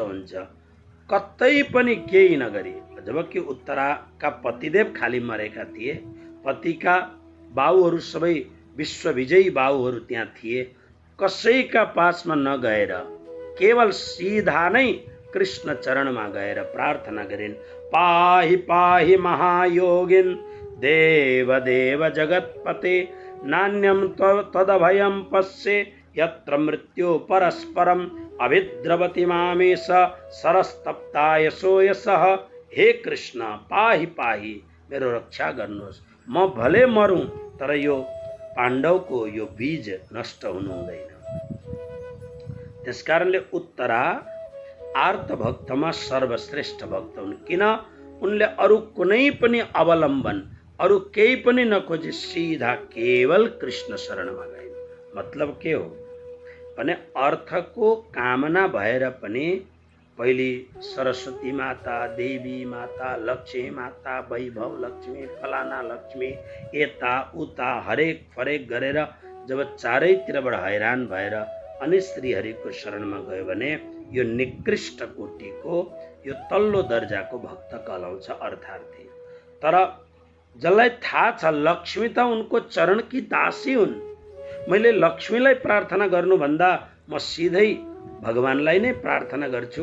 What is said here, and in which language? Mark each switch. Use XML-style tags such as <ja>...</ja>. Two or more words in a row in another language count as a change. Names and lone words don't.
<ne>हुन्छ, कतै पनि केही नगरी, जबकि उत्तराका पतिदेव खाली मरेका थिए, पतिका बाउहरू सबै विश्वविजयी बाउहरू त्यहाँ थिए, कसैका पासमा नगएर केवल सीधा नै कृष्ण चरणमा गएर प्रार्थना गरिन्,</ne> <sa>पाहि पाहि महायोगिन देव देव जगतपते, नान्यम तदभयं पश्ये यत्र मृत्यो परस्परम, अभिद्रवति मामेश सरस्तप्ताय सोयसः।</sa> <ne>हे कृष्ण,</ne> <sa>पाहि पाहि,</sa> <ne>मेरो रक्षा गर्नुहोस्, म भले मरौँ तर यो पाण्डवको यो बीज नष्ट हुनु हुँदैन। त्यसकारणले उत्तरा आर्त भक्तमा सर्वश्रेष्ठ भक्त हुन्, किन उनले अरू कुनै पनि अवलम्बन, अरू केही पनि नखोजी, सीधा केवल कृष्ण शरणमा गए। मतलब के हो भने अर्थको कामना भएर पनि पहिले सरस्वती माता, देवी माता, लक्ष्मी माता, वैभव लक्ष्मी, फलाना लक्ष्मी, यता उता हरेक फरेक गरेर जब चारैतिरबाट हैरान भएर अनि श्रीहरिको शरणमा गयो भने यो निकृष्ट कोटिको, यो तल्लो दर्जाको भक्त कहलाउँछ अर्थार्थी। तर जसलाई थाहा छ लक्ष्मी त उनको चरणकी दासी हुन्, मैले लक्ष्मीलाई प्रार्थना गर्नुभन्दा म सिधै भगवानलाई नै प्रार्थना गर्छु।</ne>